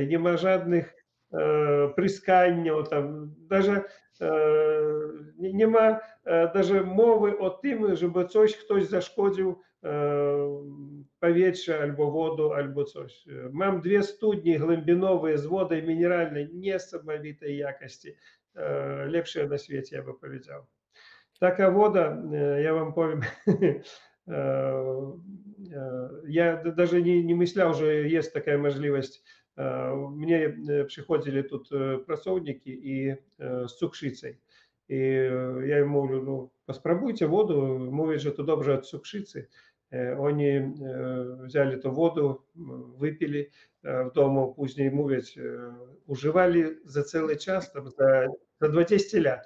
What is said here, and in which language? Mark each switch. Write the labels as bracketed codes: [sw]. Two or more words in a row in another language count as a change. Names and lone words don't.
[pl] Nie ma żadnych pryskań, tam, даже nie ma даже mowy o tym, żeby ktoś zaszkodził powietrze albo wodę, albo coś. Mam dwie studnie głębinowe z wodą mineralnej niesamowitej jakości, lepsze na świecie, ja bym powiedział. Taka woda, ja wam powiem, [ru] я даже [pl] не myślał, że jest taka możliwość. Mnie przychodzili тут pracowники i z cukrzycą. I ja im mówię, no, spróbujcie wodę, mówię, że to dobrze od cukrzycy. Oni wzięli tę wodę, wypili w domu, później mówią, używali za cały czas, tam, za 20 lat.